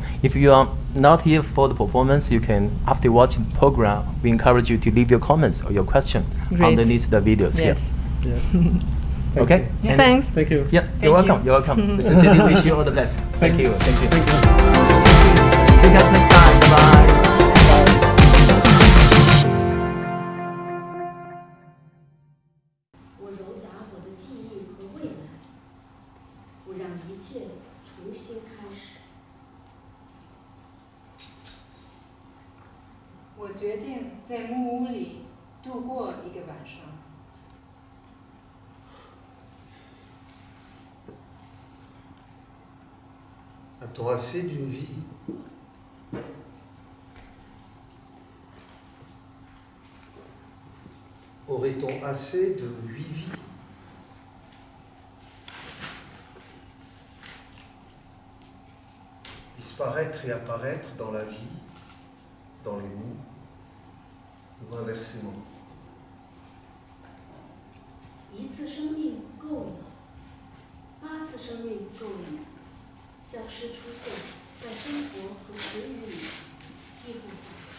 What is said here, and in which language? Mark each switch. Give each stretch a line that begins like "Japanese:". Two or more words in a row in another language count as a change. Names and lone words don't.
English: If you are not here for the performance, you can, after watching the program, we encourage you to leave your comments or your question underneath the videos here. Yes. Okay. Yeah, thanks. Thank you. Yeah, you're welcome. You're welcome. We sincerely wish you all the best. Thank you. Thank you. See you guys next time. Bye.
Chinese: 我糅杂我的记忆和未来，我让一切重新开始。我决定在木屋里度过一个晚上。
French: A-t-on assez d'une vie? Aurait-on assez de 8 vies? Disparaître et apparaître dans la vie, dans les mots, ou inversement.
Chinese: 一次生命够了，8次生命够了吗？消失出现在生活和词语里，亦或